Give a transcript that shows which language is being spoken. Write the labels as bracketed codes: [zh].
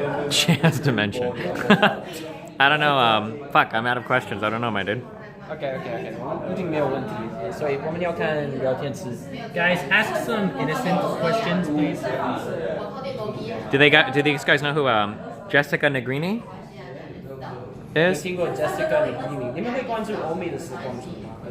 [en] She has dementia. I don't know. Fuck, I'm out of questions. I don't know, my dude. [zh] OK， 一定没有问题，所以我们要看聊天室。 [en] Guys, ask some innocent questions, please. Do these guys know who Jessica Negrini [zh] 有 [en] is? [zh] 听过 Jessica 你们会关注欧美的实况主吗？